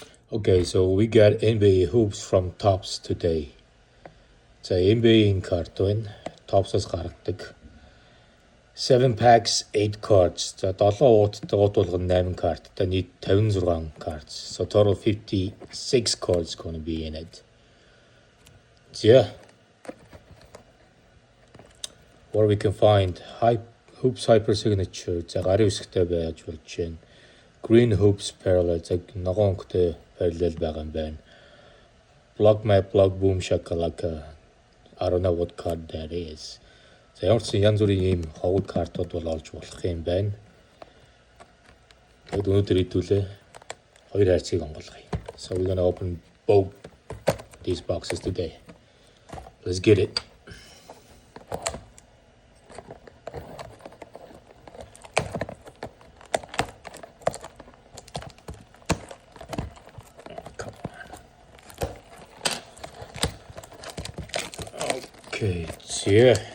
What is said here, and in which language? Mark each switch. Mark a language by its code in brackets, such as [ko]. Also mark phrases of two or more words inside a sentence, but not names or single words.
[en] Okay, so we got NBA hoops from Tops today. [mn] За NBA-ийн карт байна. Tops-ос гаргадаг. [en] 7 packs, 8 cards. [mn] За 7 ууттай ууд болгон 8 карттай нийт 56 cards. [en] So total 56 cards going to be in it. So yeah. Where we can find hoops hyper signature. [mn] За гарын үсгтэй байж болж байна. [en] Green hoops parallel. [mn] За ногоон өнгөтэй parallel байгаа юм байна. [en] Block map, block boom shakalaka. I don't know what card that is. [mn] За ямар ч янз бүрийн ийм ховд картууд бол олж болох юм байна. Тэгэд өнөөдөр хэдүүлээ хоёр хайрцгийг онгоолгоё. [en] So we're going to open both these boxes today. Let's get it. Okay, yeah.